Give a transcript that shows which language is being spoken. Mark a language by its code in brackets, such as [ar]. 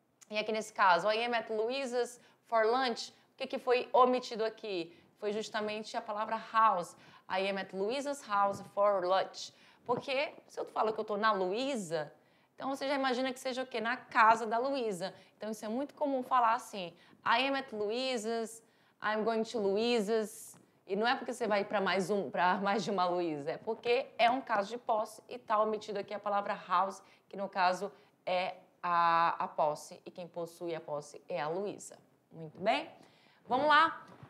[pt] E aqui nesse caso, [en] I am at Louisa's for lunch. [pt] O que foi omitido aqui? Foi justamente a palavra house. [en] I am at Louisa's house for lunch. [pt] Porque se eu falo que eu estou na Luísa, então você já imagina que seja o quê? Na casa da Luísa. Então isso é muito comum falar assim. [en] I am at Louisa's, I'm going to Louisa's. [pt] E não é porque você vai para mais de uma Luísa, é porque é um caso de posse e está omitido aqui a palavra house, que no caso é a posse, e quem possui a posse é a Luísa. Muito bem? Vamos lá.